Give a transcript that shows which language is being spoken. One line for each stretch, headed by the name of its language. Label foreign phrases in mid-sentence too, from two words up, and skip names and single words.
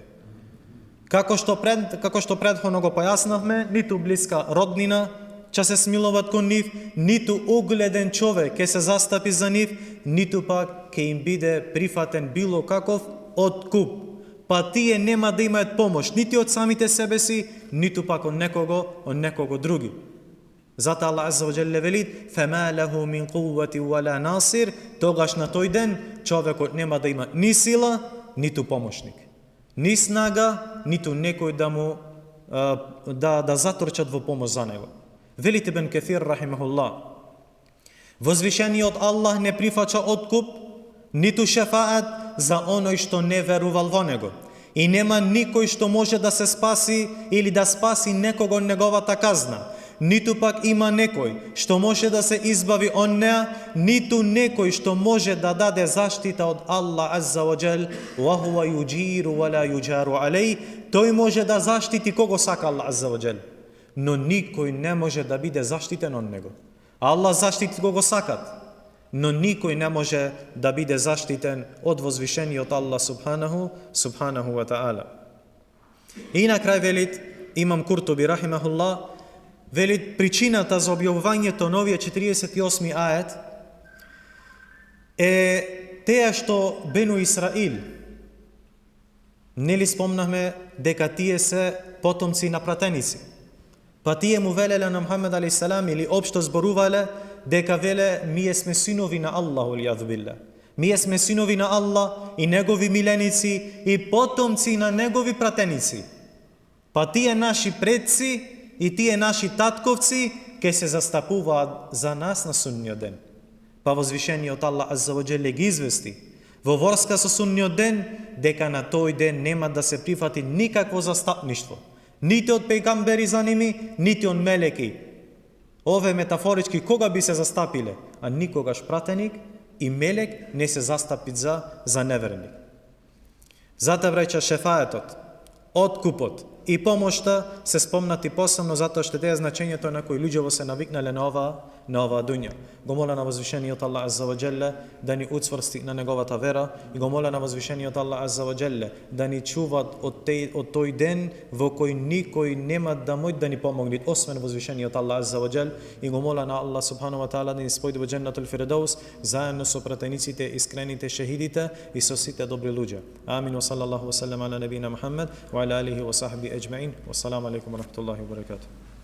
Macedonian: Како што претходно го појаснавме, ниту блиска роднина ќе се смилуват кон нив, ниту угледен човек ќе се застапи за нив, ниту пак ќе им биде прифатен било каков откуп. Па тие нема да имаат помош нити од самите себе си, ниту пак од некого други. Зато Аллах
Arabic: عز وجل
Macedonian: вели:
Arabic: "فما له من قوة ولا ناصر",
Macedonian: тогаш на тој ден човекот нема да има ни сила, ниту помошник, ни снага, ниту некој да му да затрчат во помош за него. Велит Ибн Каthир рахимахуллах: возвишениот Аллах не прифаќа откуп, ниту шефаат за оној што не верувал во него. И нема никој што може да се спаси или да спаси некого од неговата казна. Ниту пак има некој што може да се избави од неа, ниту некој што може да даде заштита од Аллах
Arabic: عز وجل. وهو يجير ولا يجار عليه.
Macedonian: Тој може да заштити кого сака Аллах
Arabic: عز وجل,
Macedonian: но никој не може да биде заштитен од него. Аллах заштити кого сакат. но никој не може да биде заштитен од возвишениот Аллах
Arabic: سبحانه وتعالى.
Macedonian: И на крај велит Имам Куртуби рахимахуллах, велит причината за објавувањето на овие 48 ајет е теја што Бену Исраил, нели спомнахме дека тие се потомци на пратеници. Па тие му велеле на Мухамед
Arabic: عليه السلام
Macedonian: или општо зборувале дека веле ние сме синови на Аллаху илјаду билла. Ние сме синови на Аллах и негови миленици и потомци на негови пратеници. Па тие наши предци и тие наши татковци ке се застапуваат за нас на судниот ден. Па возвишениот Аллах
Arabic: عز وجل
Macedonian: ги извести во врска со судниот ден дека на тој ден нема да се прифати никакво застапништво, нити од пејгамбери за ними, нити од мелеки. Ове метафорички кога би се застапиле, а никогаш пратеник и мелек не се застапит за неверник. Затоа браќа, шефаетот, откупот и помошта се спомнати посебно затоа што тие значењето на кои луѓето се навикнале на ова дуња. Го моля на возвишениот Аллах
Arabic: عز وجل
Macedonian: да ни уцврсти на неговата вера и го моля на возвишениот Аллах
Arabic: عز وجل
Macedonian: да ни чуват од тој ден во кој никој нема да мој да ни помогне освен возвишениот Аллах
Arabic: عز وجل
Macedonian: и го моля на Аллах
Arabic: سبحانه وتعالى
Macedonian: да ни спојди во
Arabic: جنة الفردوس
Macedonian: заедно со пратениците, искрените шехидите и со сите добри луѓе.
Arabic: آمين وصلى الله وسلم على نبينا محمد وعلى آله وصحبه أجمعين والسلام عليكم ورحمة الله وبركاته.